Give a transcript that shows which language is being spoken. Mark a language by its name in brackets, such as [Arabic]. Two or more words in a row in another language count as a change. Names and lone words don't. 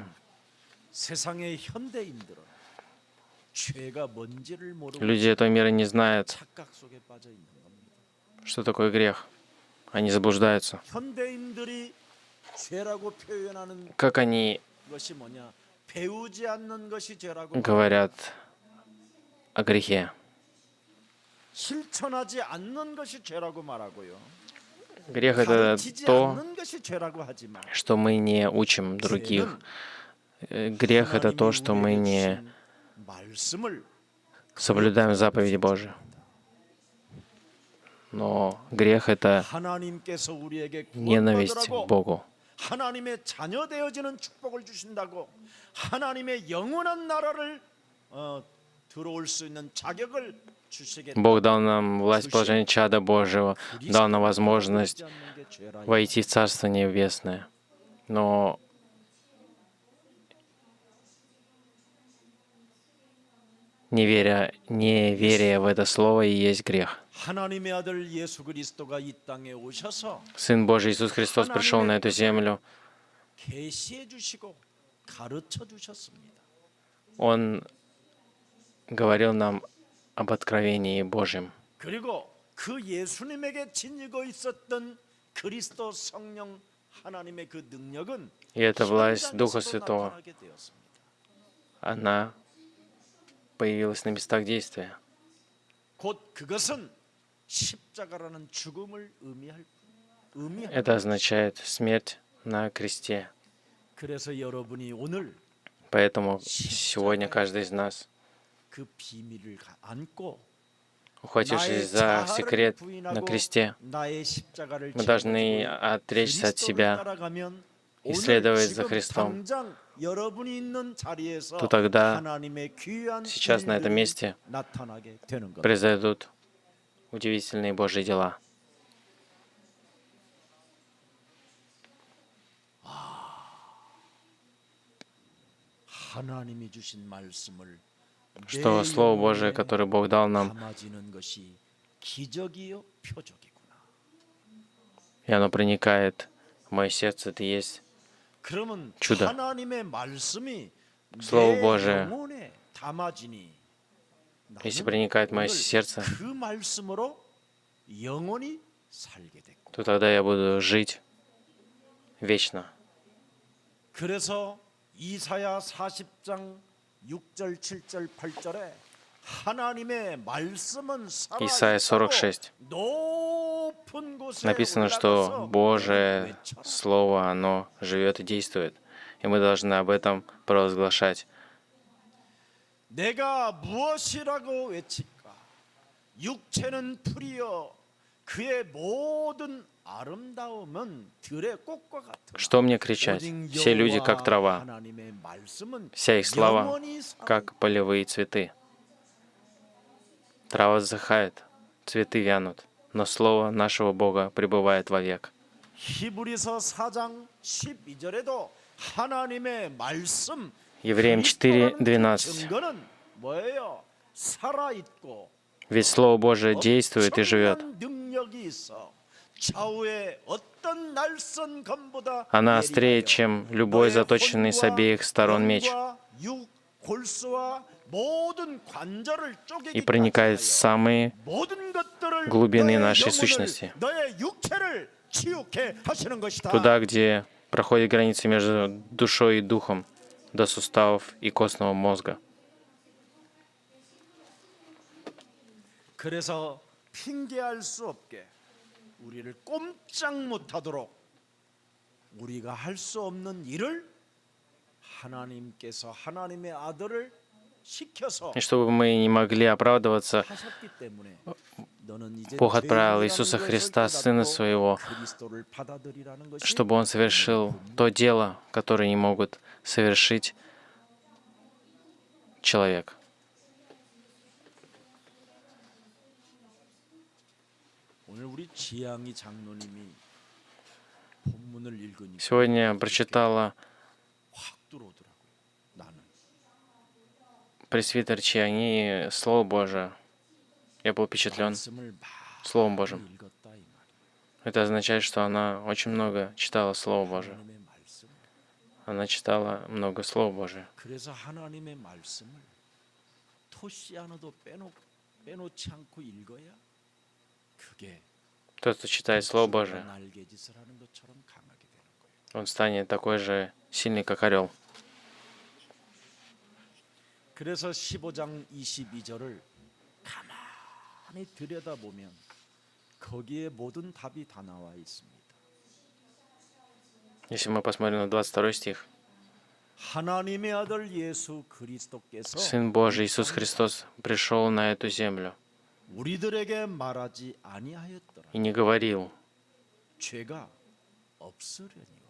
[Korean] 세상의 현대인들은 죄가 뭔지를 모르고 [Russian] Люди этого мира не знают, [Korean] 착각 속에 빠져 있는 겁니다. [Russian] что такое грех. Они заблуждаются. [Korean] 현대인들이 죄라고 표현하는 [Russian] Как они [Korean] 것이 뭐냐? 배우지 않는 것이 죄라고 [Russian] говорят о грехе? [Korean] 실천하지 않는 것이 죄라고 말하고요. [Russian] Грех — это [Korean] 가르치지 [Russian] то, [Korean] 않는 것이 죄라고 하지만 [Russian] что мы не учим других. Грех — это то, что мы не [Korean] 말씀을 [Russian] соблюдаем заповеди Божии. Но грех — это [Korean] 하나님께서 우리에게 [Russian] ненависть к [Korean] 구원받으라고 [Russian] Богу. [Korean] 하나님의 자녀 되어지는 축복을 주신다고 하나님의 영원한 나라를 들어올 수 있는 자격을 주시겠다. [Russian] Бог дал нам власть положения чада Божьего, дал нам возможность войти в Царство Небесное. Но неверие в это слово и есть грех. [Korean] 하나님의 아들 예수 그리스도가 이 땅에 오셔서 [Russian] Сын Божий Иисус Христос пришел на эту землю. [Korean] 계시해 주시고 가르쳐 주셨습니다. [Russian] Он говорил нам об откровении Божьем. [Korean] 그리고 그 예수님에게 지니고 있었던 그리스도 성령 하나님의 그 능력은 [Russian] И эта власть Духа [Korean] 현장에서도 [Russian] Святого, [Korean] 나타나게 되었습니다. [Russian] она появилась на местах действия. [Korean] 곧 그것은 십자가라는 죽음을 의미할 [Russian] Это означает смерть на кресте. [Korean] 그래서 여러분이 오늘 [Russian] Поэтому сегодня каждый из нас, [Korean] 그 비밀을 안고 [Russian] ухватившись за секрет на кресте, [Korean] 나의 십자가를 [Russian] мы должны отречься от себя и следовать за Христом. [Korean] 당장 여러분이 있는 자리에서 [Russian] То тогда, [Korean] 하나님의 귀한 [Russian] сейчас на этом [Korean] 일들이 [Russian] месте [Korean] 나타나게 되는 겁니다. [Russian] произойдут удивительные Божьи дела. [Korean] 하나님이 주신 말씀을 [Russian] Что Слово Божие, которое Бог дал нам, [Korean] 담아지는 것이 기적이요 표적이구나. [Russian] и оно проникает в мое сердце, это и есть [Korean] 그러면 [Russian] чудо. [Korean] 하나님의 말씀이 [Russian] Слово [Korean] 내 [Russian] Божие, [Korean] 영혼에 담아지니 [Russian] если [Korean] 나는 [Russian] проникает в мое [Korean] 오늘 [Russian] сердце, [Korean] 그 말씀으로 영원히 살게 됐고. [Russian] то тогда я буду жить вечно. [Korean] 그래서 이사야 40장 6절, 7절, 8절에 하나님의 말씀은 [Russian] Исайя [Korean] 살아있다고 [Russian] 46. [Korean] 높은 곳에 [Russian] Написано, что [Korean] 올라가서 [Russian] Божие [Korean] 외쳐라. [Russian] Слово, оно живет и действует. И мы должны об этом провозглашать. [Korean] 내가 무엇이라고 외칠까? 육체는 풀이여 그의 모든 아름다움은 들의 꽃과 같으나 [Russian] Что мне кричать? [Korean] 오직 [Russian] Все люди, как [Korean] 여호와 [Russian] трава, [Korean] 하나님의 말씀은 [Russian] вся их слава, [Korean] 영원히 살아 [Russian] как полевые цветы. Трава засыхает, цветы вянут, но Слово нашего Бога пребывает вовек. [Korean] 히브리서 4장 12절에도 하나님의 말씀 [Russian] Евреям [Korean] 그리스도라는 [Russian] 4:12. [Korean] 증거는 뭐예요? 살아 있고 [Russian] Ведь Слово Божие действует и живет. [Korean] 능력이 있어. 좌우의 어떤 날선 검보다 [Russian] Она острее, чем любой заточенный с обеих сторон меч, и проникает в самые глубины нашей сущности, туда, где проходит граница между душой и духом, до суставов и костного мозга. [Korean] 그래서 핑계할 수 없게 우리를 꼼짝 못하도록 우리가 할 수 없는 일을 하나님께서 하나님의 아들을 시켜서 [Russian] И чтобы мы не могли оправдываться, [Korean] 하셨기 때문에 너는 이제 [Russian] Бог отправил [Korean] 죄인이라는 [Russian] Иисуса [Korean] 것을 [Russian] Христа, Сына [Korean] 깨닫고 [Russian] Своего, [Korean] 그리스도를 받아들이라는 것이 [Russian] чтобы Он совершил то дело, которое не могут совершить человек. [Korean] 오늘 우리 지향이 장로님이 본문을 읽으니까 [Russian] Сегодня прочитала [Korean] 확 들어오더라고요. 나는 [Russian] пресвитер Чиани Слово Божие. Я был впечатлен [Korean] 말씀을 [Russian] Словом [Korean] 많이 [Russian] Божьим. [Korean] 읽었다 이 말이에요. [Russian] Это означает, что она очень много читала Слово Божие. [Korean] 하나님의 말씀. [Russian] Она читала много Слова Божия. [Korean] 그래서 하나님의 말씀을 토시 하나도 빼놓지 않고 읽어야 그게 [Russian] Тот, кто читает Слово Божие, [Korean] 날개짓을 하는 것처럼 강하게 되는 거예요. [Russian] он станет такой же сильный, как орел. [Korean] 그래서 15장 22절을 가만히 들여다보면 거기에 모든 답이 다 나와 있습니다. [Russian] Если мы посмотрим на 22 стих. [Korean] 하나님의 아들 예수 그리스도께서 [Russian] Сын Божий Иисус Христос пришел на эту землю [Korean] 우리들에게 말하지 아니하였더라. [Russian] и не говорил: [Korean] 죄가 없으려니와.